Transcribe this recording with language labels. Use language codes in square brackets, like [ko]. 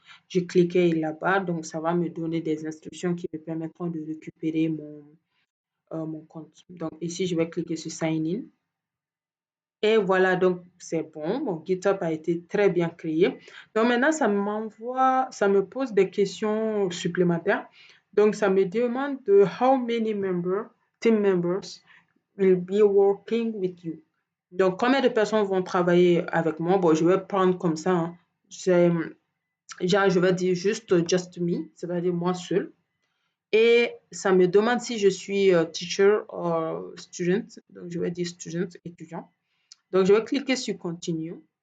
[fr] Je cliquais là-bas, donc ça va me donner des instructions qui me permettront de récupérer mon compte. Donc, ici, je vais cliquer sur Sign In. Et voilà, donc c'est bon. Mon GitHub a été très bien créé. Donc maintenant, ça me pose des questions supplémentaires. Donc, ça me demande de [en] how many team members will be working with you. [fr] Donc, combien de personnes vont travailler avec moi? Bon, je vais prendre comme ça, hein. Genre, je vais dire juste [en] just me, [fr] c'est-à-dire moi seul. Et ça me demande si je suis teacher ou student. Donc, je vais dire student, étudiant. Donc, je vais cliquer sur Continue.